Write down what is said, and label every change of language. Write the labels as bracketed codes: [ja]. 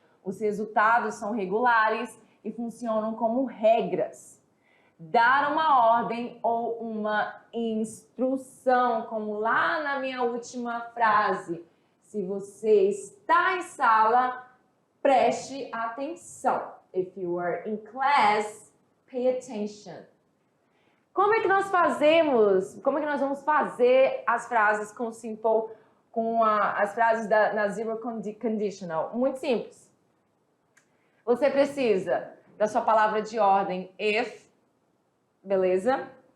[pt] Os resultados são regulares e funcionam como regras. dar uma ordem ou uma instrução, como lá na minha última frase. Se você está em sala, preste atenção. [en] If you are in class, pay attention. [pt] Como é que nós vamos fazer as frases com simple, as frases na zero conditional? Muito simples. Você precisa da sua palavra de ordem if, beleza?